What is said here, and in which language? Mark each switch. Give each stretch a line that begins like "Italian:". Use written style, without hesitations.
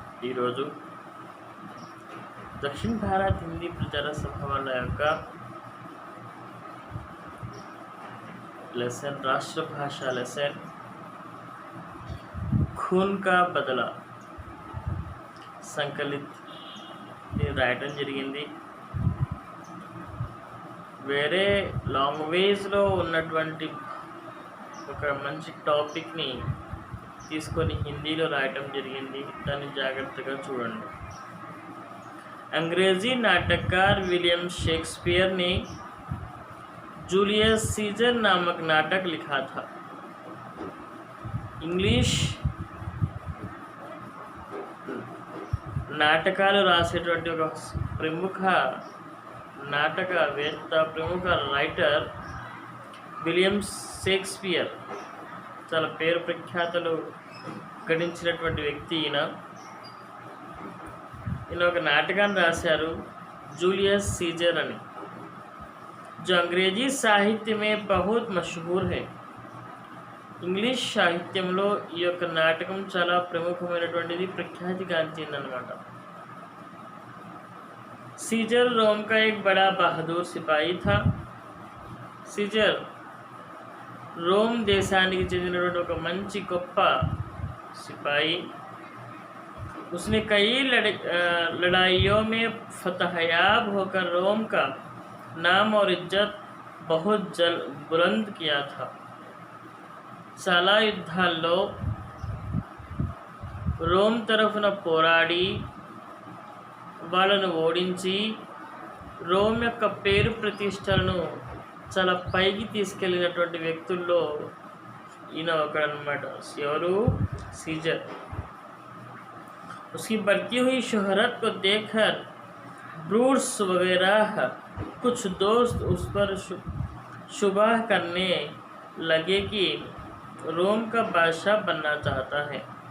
Telugu: ఈరోజు దక్షిణ భారత్ హిందీ ప్రచార సభ వాళ్ళ యొక్క లెసన్, రాష్ట్ర భాష లెసన్ ఖూన్ కా బదలా సంకలిత్ రాయటం జరిగింది. వేరే లాంగ్వేజ్లో ఉన్నటువంటి ఒక మంచి టాపిక్ని తీసుకొని హిందీలో రాయటం జరిగింది. దాన్ని జాగ్రత్తగా చూడండి.
Hindi: अंग्रेजी नाटककार विलियम शेक्सपियर ने जूलियस सीजर नामक नाटक लिखा था.
Telugu: इंग्लिश నాటకాలు రాసేటువంటి ఒక ప్రముఖ నాటకవేత్త, ప్రముఖ రైటర్ విలియం షేక్స్పియర్. చాలా పేరు ప్రఖ్యాతలు గడించినటువంటి వ్యక్తి ఈయన ఒక నాటకాన్ని రాశారు, జూలియస్ సీజర్ అని,
Hindi: जो अंग्रेजी साहित्य में बहुत मशहूर है.
Telugu: ఇంగ్లీష్ సాహిత్యంలో ఈ యొక్క నాటకం చాలా ప్రముఖమైనటువంటిది, ప్రఖ్యాతిగాంచిందనమాట.
Hindi: सीजर रोम का एक बड़ा बहादुर सिपाही था.
Telugu: सीजर రోమ్ దేశానికి చెందినటువంటి ఒక మంచి గొప్ప సిపాయి.
Hindi: उसने कई लड़ाइयों में फतहयाब होकर रोम का नाम और इज्जत बहुत बुलंद किया था.
Telugu: చాలా యుద్ధాల్లో రోమ్ తరఫున పోరాడి వాళ్ళను ఓడించి రోమ్ యొక్క పేరు ప్రతిష్టలను చాలా పైకి తీసుకెళ్ళినటువంటి వ్యక్తుల్లో ఈయన ఒకడనమాట. ఎవరు? सीजर.
Hindi: उसकी बढ़ती हुई शोहरत को देखकर ब्रूट्स वगैरह कुछ दोस्त उस पर शुबह करने लगे कि रोम का बादशाह बनना चाहता है.